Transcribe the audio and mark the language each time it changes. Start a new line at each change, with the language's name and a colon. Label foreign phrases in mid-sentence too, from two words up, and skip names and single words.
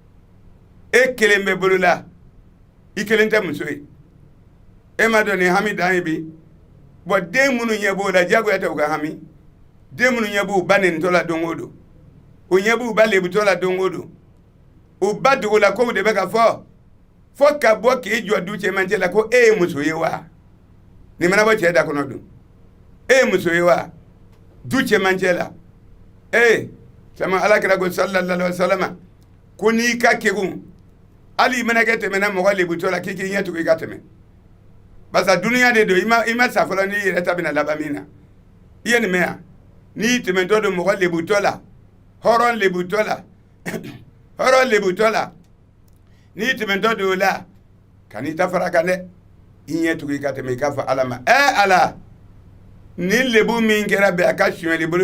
Bambara: e kelen bɛ bolo la i kelen tɛ muso ye e m'a dɔn nin hami dan ye bi bɔn den minnu ɲɛ b'o la diyagoya tɛ u ka hami den minnu ɲɛ b'u ba nenitɔ la don o don u ɲɛ b'u ba lebutɔ la don o don u ba dogo la kow de bɛ ka fɔ ka bɔ k'i jɔ du cɛmancɛ la ko e ye muso ye wa nin mana bɔ cɛ da kɔnɔ dun e ye muso ye wa du cɛmancɛ la sama alakira ko
Arabic: صلى الله عليه وسلم
Bambara: ko n'i ka kekun hali i mana kɛ tɛmɛna mɔgɔ lebutɔ la k'i k'i ɲɛ tugu i ka tɛmɛ barisa duniya de don i ma sa fɔlɔ n'i yɛrɛ ta bɛna laban min na i ye nin mɛn yan n'i tɛmɛtɔ don mɔgɔ lebutɔ la hɔrɔn lebutɔ la n'i tɛmɛtɔ don o la ka n'i ta fara kan dɛ i ɲɛ tugu i ka tɛmɛ i k'a fɔ ala ma ala nin lebu min kɛra bɛ a ka sonyɛli bolo